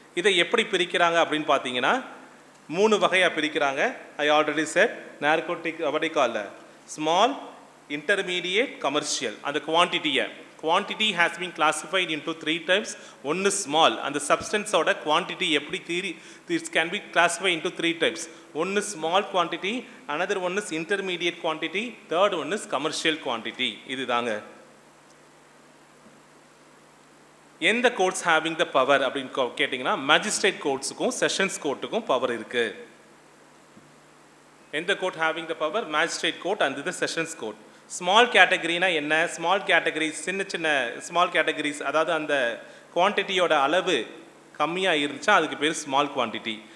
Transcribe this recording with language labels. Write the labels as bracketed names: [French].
[Tamil] இதை எப்படி பிரிக்கிறாங்க அப்படின்னு பார்த்தீங்கன்னா 3 வகையாக பிரிக்கிறாங்க. [English] I already said narcotic வடிகால small, intermediate, commercial. அந்த quantity has been classified into 3 types. [Tamil] ஒன்று ஸ்மால், அந்த சப்ஸ்டன்ஸோட குவான்டிட்டி எப்படி [English] This can be classified into 3 types. ஒன்று small quantity, another one is intermediate quantity, third one is commercial quantity. [Tamil] இதுதாங்க. எந்த courts having the power அப்படின்னு கேட்டிங்கன்னா, magistrate கோர்ட்ஸுக்கும் sessions கோர்ட்டுக்கும் power இருக்குது. [English] எந்த court having the power? Magistrate court and the sessions court. Small கேட்டகரினா என்ன? [Tamil] Small categories, சின்ன small categories, அதாவது அந்த குவான்டிட்டியோட அளவு கம்மியாக இருந்துச்சா அதுக்கு பேர் ஸ்மால் குவான்டிட்டி.